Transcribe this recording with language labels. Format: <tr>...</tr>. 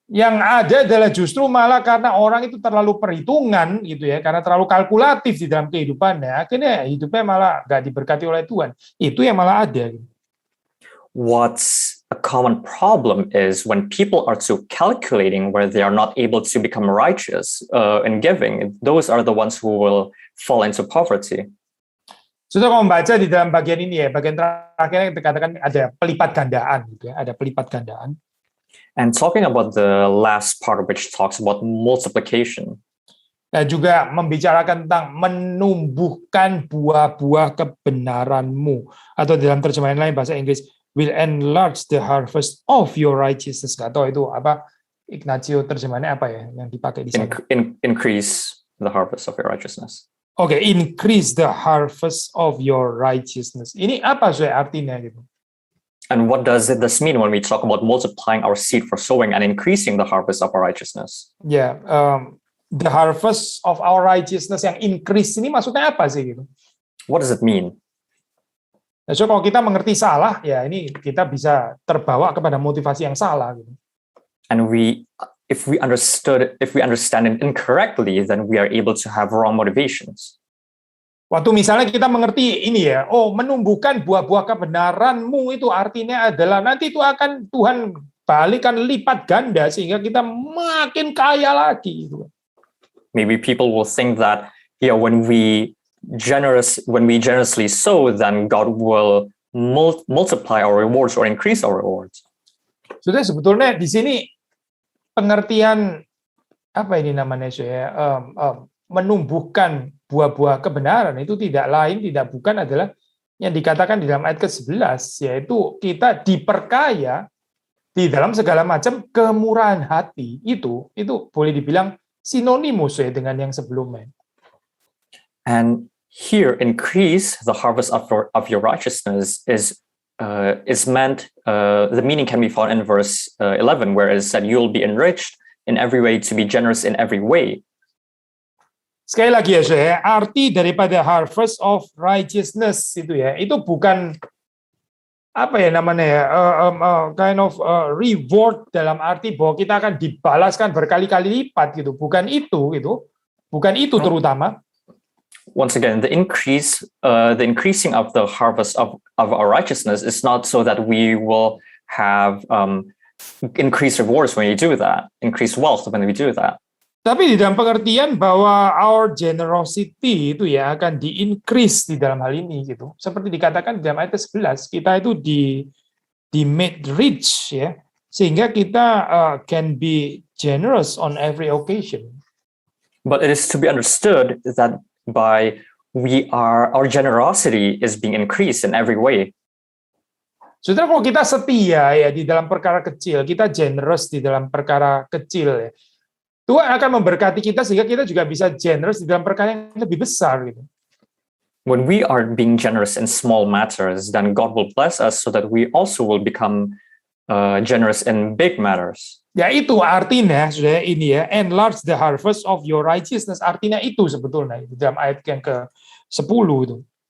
<id>Yang ada adalah justru malah karena orang itu terlalu perhitungan gitu ya, karena terlalu kalkulatif di dalam kehidupannya, akhirnya hidupnya malah nggak diberkati oleh Tuhan. Itu yang malah ada.</id> <en>What's a common problem is when people are too calculating where they are not able to become righteous in giving. Those are the ones who will fall into poverty.</en> <id>Sudah kalau membaca di dalam bagian ini ya, bagian terakhir yang dikatakan ada pelipat gandaan, gitu ya, ada pelipat gandaan.</id> <en>And talking about the last part, which talks about multiplication.</en> <id>Nah, juga membicarakan tentang menumbuhkan buah-buah kebenaranmu, atau dalam terjemahan lain bahasa Inggris,</id> <en>will enlarge the harvest of your righteousness.</en> <id>Nggak tahu itu apa, Ignacio terjemahannya apa ya yang dipakai di sana?</id> <en>Increase the harvest of your righteousness. Oke, increase the harvest of your righteousness.</en> <id>Ini apa sih artinya gitu?</id> <en>And what does this mean when we talk about multiplying our seed for sowing and increasing the harvest of our righteousness?</en> <id>Ya,</id> <en>the harvest of our righteousness</en> <id>yang increase ini maksudnya apa sih gitu?</id> <en>What does it mean?</en> <id>Nah, so kalau kita mengerti salah, ya ini kita bisa terbawa kepada motivasi yang salah gitu.</id> <en>And if we understand it incorrectly, then we are able to have wrong motivations.</en> <id>Waktu misalnya kita mengerti ini ya, oh menumbuhkan buah-buah kebenaranmu itu artinya adalah nanti itu akan Tuhan balikan lipat ganda sehingga kita makin kaya lagi.</id> <en>Maybe people will think that when we generously sow, then God will multiply our rewards or increase our rewards.</en> <id>Sudah sebetulnya di sini pengertian apa ini namanya saya menumbuhkan buah-buah kebenaran itu tidak bukan adalah yang dikatakan di dalam ayat ke-11, yaitu kita diperkaya di dalam segala macam kemurahan hati. Itu boleh dibilang sinonimus ya dengan yang sebelumnya.</id> <en>And here, increase the harvest of your righteousness is meant. The meaning can be found in verse 11, where it said, "You'll be enriched in every way to be generous in every way."</en> <id>Sekali lagi ya saya, arti daripada</id> <en>harvest of righteousness</en> <id>itu ya, itu bukan apa ya namanya ya,</id> <en>kind of reward</en> <id>dalam arti bahwa kita akan dibalaskan berkali-kali lipat gitu, bukan itu terutama.</id> <en>Once again, the increasing of the harvest of our righteousness is not so that we will have increased rewards when we do that, increased wealth when we do that.</en> <id>Tapi di dalam pengertian bahwa</id> <en>our generosity</en> <id>itu ya akan di-increase di dalam hal ini gitu. Seperti dikatakan di dalam ayat 11, kita itu di</id> <en>made rich</en> <id>ya, sehingga kita</id> <en>can be generous on every occasion. But it is to be understood that our generosity is being increased in every way.</en> <id>Saudara, kalau kita setia ya di dalam perkara kecil, kita generous di dalam perkara kecil ya, Tuhan akan memberkati kita sehingga kita juga bisa generous di dalam perkara yang lebih besar gitu.</id> <en>When we are being generous in small matters, then God will bless us so that we also will become generous in big matters.</en> <id>Ya itu artinya, saudara, ini ya,</id> <en>enlarge the harvest of your righteousness.</en> <id>Artinya itu sebetulnya di dalam ayat yang ke-10 itu.</id>